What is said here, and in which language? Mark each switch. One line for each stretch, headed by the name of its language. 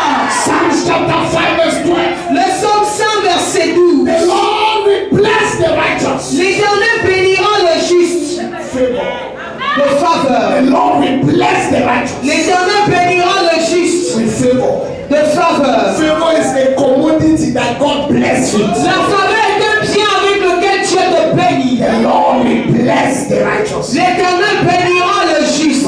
English: Psalms chapter 5 verse 12.
French: Le psaume 100 verset 12.
English: The Lord will bless the righteous.
French: L'Éternel bénira le juste de faveur.
English: The Lord will bless the righteous.
French: L'Éternel bénira le juste
English: With favor.
French: de faveur.
English: Favor is a commodity that God bless you.
French: La faveur est un bien avec lequel Dieu te bénit.
English: The Lord will bless the righteous.
French: L'Éternel bénira le juste